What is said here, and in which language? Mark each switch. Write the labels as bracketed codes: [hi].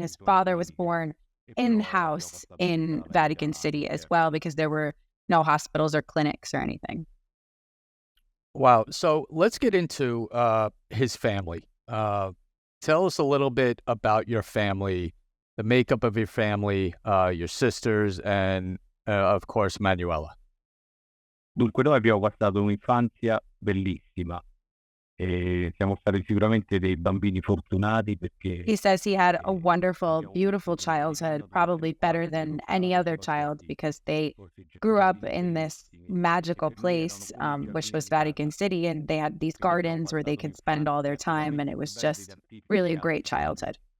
[en] And his father was born in-house in Vatican City as well, because there were no hospitals or clinics or anything. Wow. So let's get into his family. Tell us a little bit about your family, the makeup of your family, your sisters, and of course, Manuela. [it] Dunque, noi abbiamo passato un'infanzia bellissima e siamo stati sicuramente dei bambini fortunati perché [en] He says he had a wonderful, beautiful childhood, probably better than any other child, because they grew up in this magical place, which was Vatican City, and they had these gardens where they could spend all their time, and it was just really a great childhood.